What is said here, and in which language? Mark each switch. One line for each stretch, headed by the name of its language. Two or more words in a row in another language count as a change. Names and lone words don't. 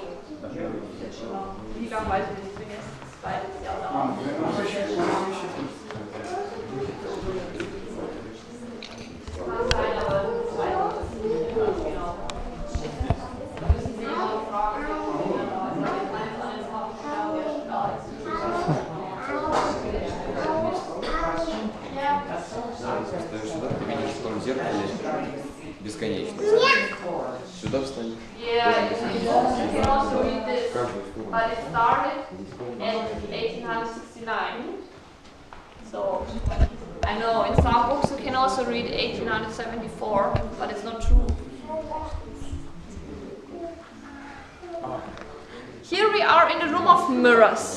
German: Der ist schon lange. Wie lange weiß ich nicht, ich bin jetzt zweites Jahr da. Kann sein, aber zweites genau. Müssen Sie mal fragen,
Russian: Ты видишь в том зеркале бесконечно. Сюда встань.
English: Yeah, you can also read this. but it started in 1869. So I know in some books you can also read 1874, but it's not true. Here we are in the room of mirrors.